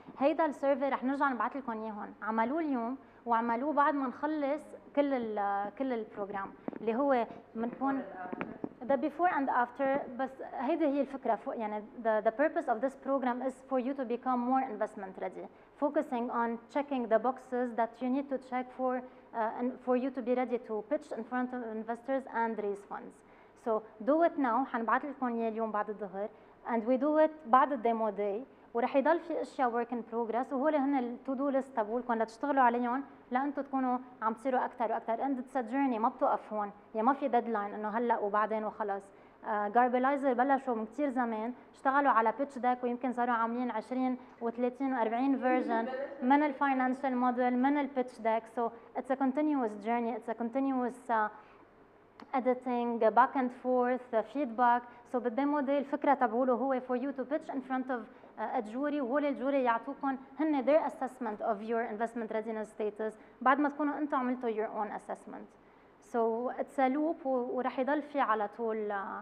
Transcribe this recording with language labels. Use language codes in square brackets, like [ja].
[ar] هيدا السيرفي رح نرجع نبعث لكم اياهم، عملوه اليوم وعملوه بعد ما نخلص كل البروجرام اللي هو بنكون [en] the before and after. [ar] بس هيدي هي الفكرة، يعني [en] the purpose of this program is for you to become more investment ready, focusing on checking the boxes that you need to check and for you to be ready to pitch in front of investors and raise funds. So do it now. [ar] حنبعث لكم اياه اليوم بعد الظهر [en] and we do it [ar] بعد الديمو داي، ورح يضل في اشياء [en] work in progress [ar] وهول هن التو دو ليست تبعولكم لتشتغلوا عليهم لانتم تكونوا عم تصيروا اكثر واكثر. [en] and it's a journey [ar] ما بتوقف هون، يعني ما في ديدلاين انه هلا وبعدين وخلص. جاربلايزر بلشوا من كثير زمان، اشتغلوا على بيتش داك ويمكن صاروا عاملين 20 و30 و40 فيرجن من الفاينانشال موديل من البيتش داك. [en] so it's a continuous journey, it's a continuous editing, back and forth, feedback. so [ar] بالديمو داي الفكره تبعوله هو [en] for you to pitch in front of الجوري، [ar] وهول الجوري يعطوكم هن [en] their assessment of your investment readiness status [ar] بعد ما تكونوا انتم عملتوا [en] your own assessment. so it's a loop [ar] ورح يضل في على طول.